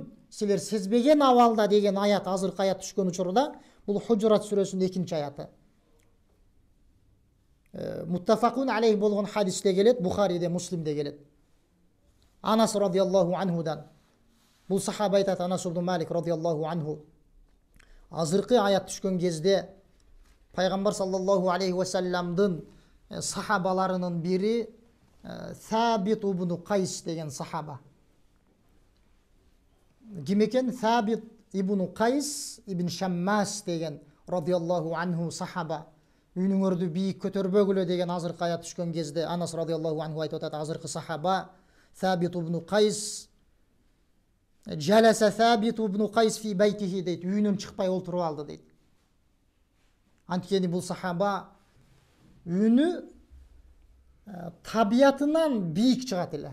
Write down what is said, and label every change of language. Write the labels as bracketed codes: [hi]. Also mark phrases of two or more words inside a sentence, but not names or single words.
[ky] Силер сезбеген абалда деген аят, азыркы аят түшкөн учурда, бул Хужурат сүрөсүнүн 2-нчи аяты. [ar] متفق عليه [ky] болгон хадисте келет, Бухариде, Муслимде келет. Анас [ar] رضي الله عنه, [ky] бул сахаба айтат, Анас ибн Малик [ar] رضي الله عنه, [ky] азыркы аят түшкөн кезде пайгамбар [ar] صلى الله عليه وسلم [ky] сахабаларынын бири Сабит ибн Кайс деген сахаба. Ким экен? Сабит ибн Кайс ибн Шаммас деген [ar] رضي الله عنه [ky] сахаба. Үнүңөрдү бийик көтөрбөгүлө деген азыркы аят түшкөн кезде Анас [ar] رضي الله عنه [ky] айтып атат, азыркы сахаба Сабит ибн Кайс [ar] جلس ثابت بن قيس في بيته [ky] дейт, үйүнөн чыкпай олтуруп алды дейт. Анткени бул сахаба үнү табиятынан бийик чыгат эле.